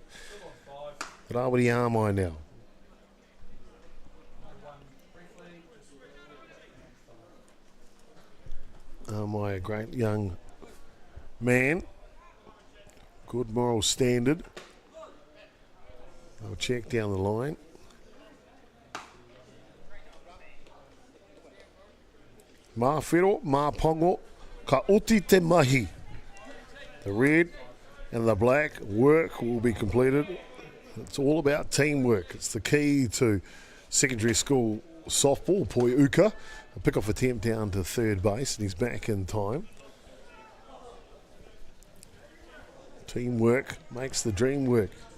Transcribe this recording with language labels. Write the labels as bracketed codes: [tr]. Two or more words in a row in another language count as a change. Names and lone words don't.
[en] Rawiri Armai now. Armai, a great young man. Good moral standard. I'll check down the line. [mi] Mā whiro, mā pongo, ka oti te mahi. [en] The red and the black work will be completed. It's all about teamwork. It's the key to secondary school softball. Poi Uka, a pick-off attempt down to third base, and he's back in time. Teamwork makes the dream work.